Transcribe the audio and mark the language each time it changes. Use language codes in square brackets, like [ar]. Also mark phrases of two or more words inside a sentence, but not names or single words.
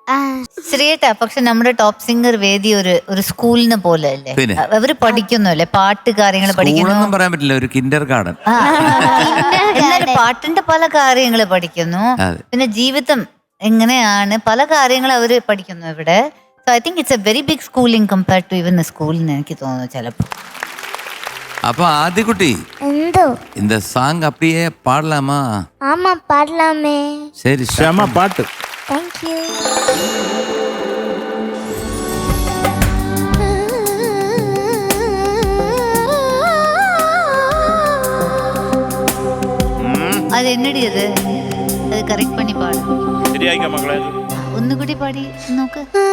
[ml] ശ്രീയേട്ടാ, പക്ഷെ നമ്മുടെ ടോപ്പ് സിംഗർ വേദി ഒരു സ്കൂളിന് പോലെ അല്ലേ? പിന്നെ? അവര് പഠിക്കുന്നല്ലേ പാട്ട് കാര്യങ്ങൾ പഠിക്കുന്നു. സ്കൂളൊന്നും പറയാൻ പറ്റില്ല, ഒരു കിൻഡർ ഗാർഡൻ. എന്നാലും പാട്ടിന്റെ പല കാര്യങ്ങൾ പഠിക്കുന്നു. പിന്നെ ജീവിതം എങ്ങനെയാണ് പല കാര്യങ്ങൾ അവര് പഠിക്കുന്നു ഇവിടെ. [en] so I think it's a very big schooling compared to even school [ml] എന്ന് എനിക്ക് തോന്നുന്നു ചിലപ്പോൾ. അപ്പൊ ആദ്യകുട്ടി എന്തോ [ta] இந்த சாங் அப்படியே பாடலாமா? ஆமா பாடலாமே. சரி, [ml] ക്ഷമ പാട്ട്. [en] Thank you. [ml] അത് എന്നടി അത് കറക്റ്റ് പണി പാടും. ശരിയായിക്കാം മക്കളെ. ഒന്നുകൂടി പാടി നോക്ക്.